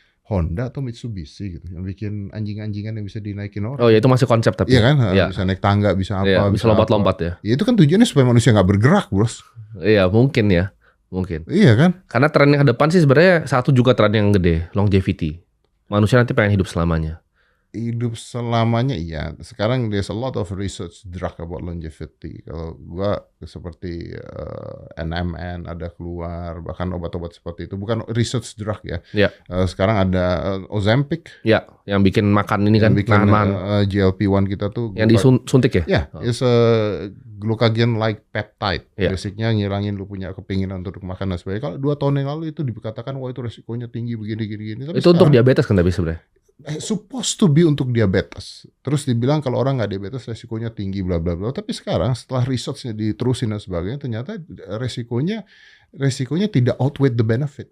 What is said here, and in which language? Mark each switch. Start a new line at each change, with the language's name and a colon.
Indonesian: Honda atau Mitsubishi gitu, yang bikin anjing-anjingan yang bisa dinaikin orang. Oh ya, itu masih konsep tapi. Iya kan, Iya. bisa naik tangga, bisa apa, Iya, bisa lompat-lompat ya. Ya itu kan tujuannya supaya manusia nggak bergerak, bros. Iya, mungkin ya. Mungkin. Iya kan? Karena tren yang ke depan sih sebenarnya satu juga tren yang gede, longevity. Manusia nanti pengen hidup selamanya. Hidup selamanya iya. Sekarang
English: there's a lot of research drug about longevity.
Indonesian: Kalau gua seperti NMN ada keluar, bahkan obat-obat seperti itu. Bukan research drug ya. Iya. Sekarang ada Ozempic. Ya, yang bikin makan ini kan Yang bikin nahan. GLP-1 kita tuh. Yang disuntik ya?
English: Ya, it's a glucagon-like peptide.
Indonesian: Ya. Basicnya ngilangin lu punya kepinginan untuk makan dan sebagainya. Kalau 2 tahun yang lalu itu dikatakan wah itu resikonya tinggi begini. Tapi Itu untuk diabetes kan tapi sebenarnya.
English: supposed to be
Indonesian: untuk diabetes. Terus dibilang kalau orang nggak diabetes resikonya tinggi bla bla bla. Tapi sekarang setelah researchnya diterusin dan sebagainya, ternyata resikonya tidak
English: outweigh the benefit.